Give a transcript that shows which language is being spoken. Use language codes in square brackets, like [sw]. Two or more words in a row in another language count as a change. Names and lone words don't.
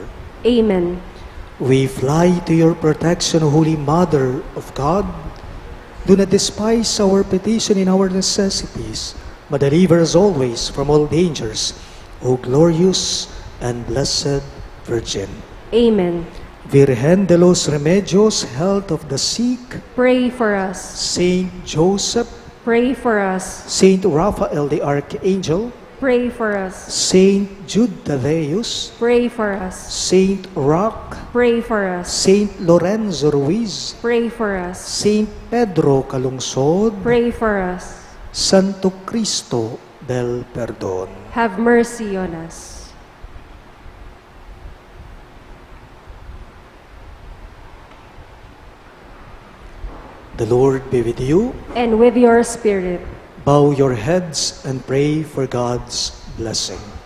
[en] Amen. We fly to your protection, Holy Mother of God. Do not despise our petition in our necessities, but deliver us always from all dangers, O glorious and blessed Virgin. Amen. Virgen de los Remedios, health of the sick, Pray for us. Saint Joseph, Pray for us. Saint Raphael the Archangel, Pray for us. Saint Jude Thaddeus, Pray for us. Saint Roch, Pray for us. Saint Lorenzo Ruiz, Pray for us. Saint Pedro Calungsod, Pray for us. Santo Cristo del Perdón. Have mercy on us. The Lord be with you. And with your spirit. Bow your heads and pray for God's blessing.